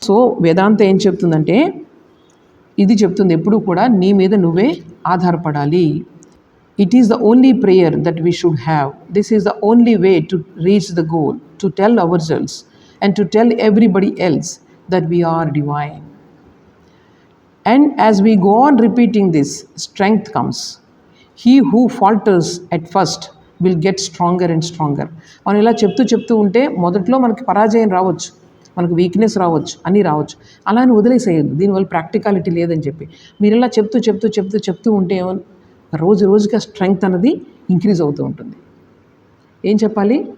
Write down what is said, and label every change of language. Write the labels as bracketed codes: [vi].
[te] So వేదాంత ఏం చెప్తుందంటే ఇది చెప్తుంది, ఎప్పుడు కూడా నీ మీద నువ్వే ఆధారపడాలి. [en] It is the only prayer that we should have. This is the only way to reach the goal, to tell our selves and to tell everybody else that we are divine. And as we go on repeating this, strength comes. He who falters at first will get stronger and stronger. [te] మనం ఇలా చెప్తూ ఉంటే మొదట్లో మనకి పరాజయం రావచ్చు, మనకు weakness రావచ్చు, అన్నీ రావచ్చు. అలా అని వదిలేసేయద్దు, దీనివల్ల ప్రాక్టికాలిటీ లేదని చెప్పి. మీరు ఇలా చెప్తూ ఉంటే రోజుకి ఆ స్ట్రెంగ్త్ అన్నది ఇంక్రీజ్ అవుతూ ఉంటుంది. ఏం చెప్పాలి?